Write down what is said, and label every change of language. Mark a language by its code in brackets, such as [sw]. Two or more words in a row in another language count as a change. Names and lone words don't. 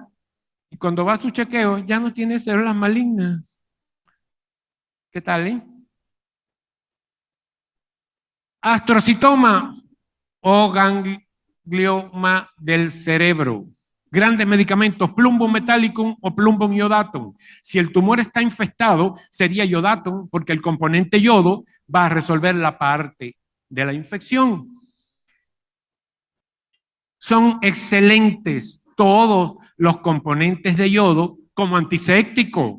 [es] Y cuando va a su chequeo, ya no tiene células malignas. ¿Qué tal, Astrocitoma o ganglioma del cerebro. Grandes medicamentos, plumbum metallicum o plumbum iodatum. Si el tumor está infestado, sería iodatum, porque el componente yodo va a resolver la parte de la infección. Son excelentes todos los componentes de yodo como antiséptico.